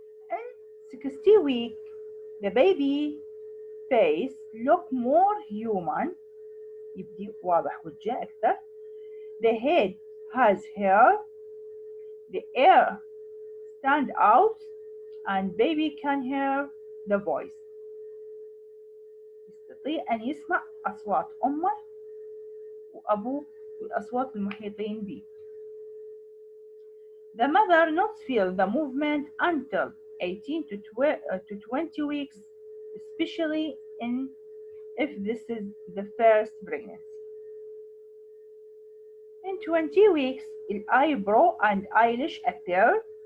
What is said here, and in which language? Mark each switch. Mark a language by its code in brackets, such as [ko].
[en] In 60 weeks, the baby face look more human, [ar] يبدي واضح وجهه أكثر. [en] The head has hair, the ear stand out, and baby can hear the voice. [ar] يستطيع أن يسمع أصوات أمه وأبوه والأصوات المحيطين به. [en] The mother not feel the movement until 18 to 20 weeks, especially if this is the first pregnancy. In 20 weeks, eyebrow and eyelash appear.